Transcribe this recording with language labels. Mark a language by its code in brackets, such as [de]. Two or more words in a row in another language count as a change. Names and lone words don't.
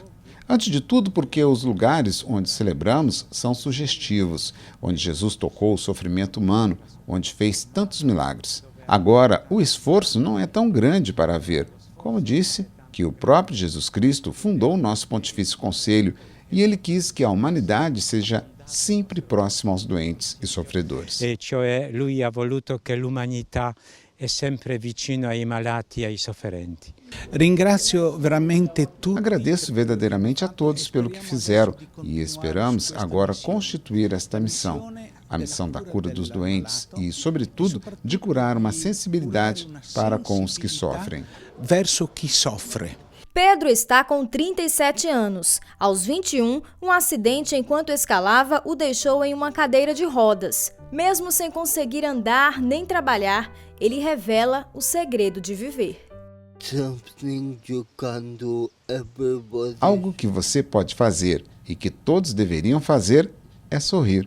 [pt] Antes de tudo porque os lugares onde celebramos são sugestivos, onde Jesus tocou o sofrimento humano, onde fez tantos milagres. Agora, o esforço não é tão grande para ver. Como disse, que o próprio Jesus Cristo fundou o nosso Pontifício Conselho e ele quis que a humanidade seja sempre próxima aos doentes e sofredores. [it] Lui ha voluto che l'umanità è sempre vicino ai malati e ai sofferenti. [pt] Agradeço verdadeiramente a todos pelo que fizeram e esperamos agora constituir esta missão. a missão da cura dos doentes e, sobretudo, de curar uma sensibilidade para com os que sofrem. [it] Verso chi soffre. [pt] Pedro está com 37 anos. Aos 21, um acidente enquanto escalava o deixou em uma cadeira de rodas. Mesmo sem conseguir andar nem trabalhar, ele revela o segredo de viver. Algo que você pode fazer e que todos deveriam fazer é sorrir.